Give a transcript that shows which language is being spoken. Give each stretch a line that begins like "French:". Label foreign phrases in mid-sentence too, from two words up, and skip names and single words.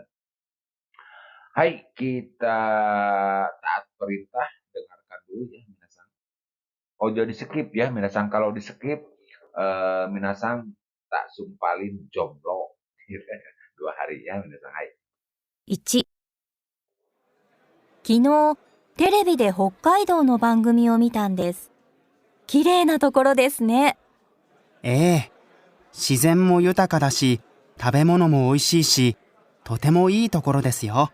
Indonesian: Hai, kita taat perintah, dengarkan dulu ya minasang. Oh jadi skip ya minasang, kalau di skip minasang tak sumpalin jomblo 2 hari ya minasang. Hai.
Japanese: 1、昨日、テレビで北海道の番組を見たんです。綺麗なところですね。ええ。自然も豊かだし、食べ物も美味しいし、とてもいいところですよ。